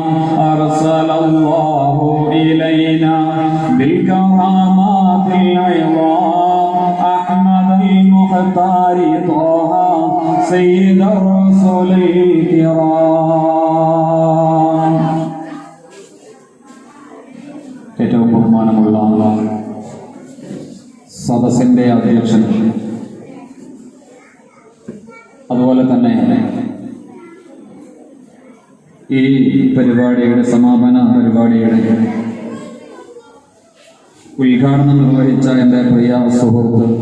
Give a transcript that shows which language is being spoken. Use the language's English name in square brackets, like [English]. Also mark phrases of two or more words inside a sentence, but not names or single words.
[Arabic] أرسل الله إلينا بالكرامات العظام أحمد المختار المختار طه سيد الرسل الكرام. [Malayalam] ഏറ്റവും ബഹുമാനമുള്ള സദസ്സിന്റെ അധ്യക്ഷൻ, അതുപോലെ തന്നെ ഈ പരിപാടിയുടെ സമാപന പരിപാടിയുടെ ഉദ്ഘാടനം നിർവഹിച്ച എൻ്റെ പ്രിയ സുഹൃത്ത്,